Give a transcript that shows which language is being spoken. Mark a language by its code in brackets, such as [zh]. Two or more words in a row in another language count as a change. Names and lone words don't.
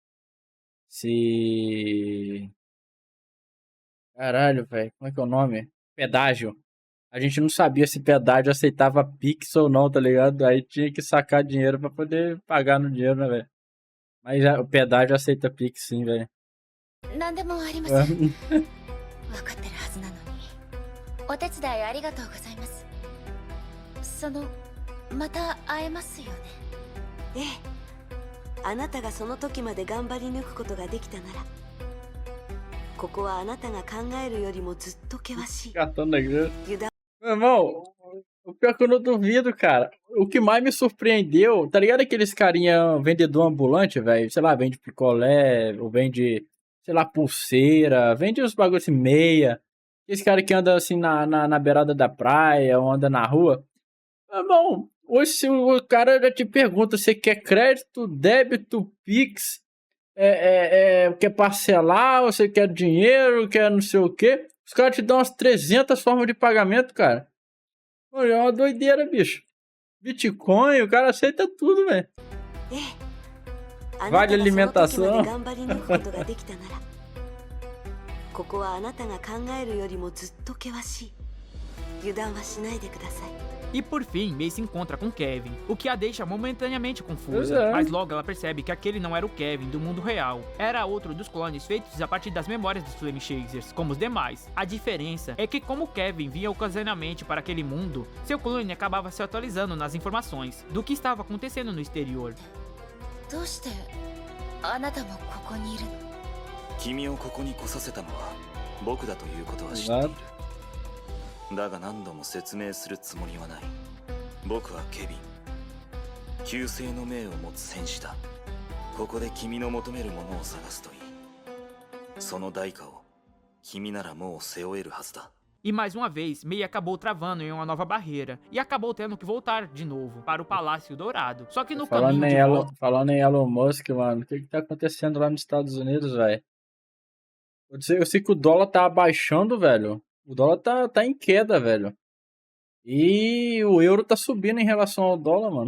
[pt] Caralho, velho, como é que é o nome? Pedágio. A gente não sabia se pedágio aceitava Pix ou não, tá ligado? Aí tinha que sacar dinheiro pra poder pagar no dinheiro, né, velho? Mas o pedágio aceita Pix, sim, velho. [ja] 何でもありません。分かってるはずなのに。お手伝いありがとうございます。また会えますよね。ええ。あなたがその時まで頑張り抜くことができたなら、ここはあなたが考えるよりもずっと険しい。 [pt] Cartão da igreja. Meu irmão, o pior que eu não duvido, cara. O que mais me surpreendeu, tá ligado aqueles carinha vendedor ambulante, velho? Sei lá, vende picolé, ou vende, sei lá, pulseira, vende uns bagulho assim, meia. Esse cara que anda assim na beirada da praia, ou anda na rua. Meu irmão, hoje se o cara já te pergunta se quer crédito, débito, Pix, quer parcelar, ou você quer dinheiro, quer não sei o quê. Os caras te dão umas 300 formas de pagamento, cara. Pô, é uma doideira, bicho. Bitcoin, o cara aceita tudo, velho. Vale alimentação. [ja] ここはあなたが考えるよりもずっと険しい。油断はしないでください。 [pt] E por fim, Mei se encontra com Kevin, o que a deixa momentaneamente confusa, mas logo ela percebe que aquele não era o Kevin do mundo real, era outro dos clones feitos a partir das memórias dos Flame Chasers, como os demais. A diferença é que como Kevin vinha ocasionalmente para aquele mundo, seu clone acabava se atualizando nas informações do que estava acontecendo no exterior. [ja] どうしてあなたもここにいるの？君をここに来させたのは僕だということは知っている。だが何度も説明するつもりはない。僕はケビン、旧姓の命を持つ戦士だ。ここで君の求めるものを探すといい。その代価を君ならもう背負えるはずだ。 [pt] E mais uma vez, Mei acabou travando em uma nova barreira e acabou tendo que voltar de novo para o Palácio Dourado. Só que no caminho de volta... Falando em Elon Musk, mano, o que tá acontecendo lá nos Estados Unidos, velho? Eu sei que o dólar tá abaixando, velho. O dólar tá em queda, velho. E o euro tá subindo em relação ao dólar, mano.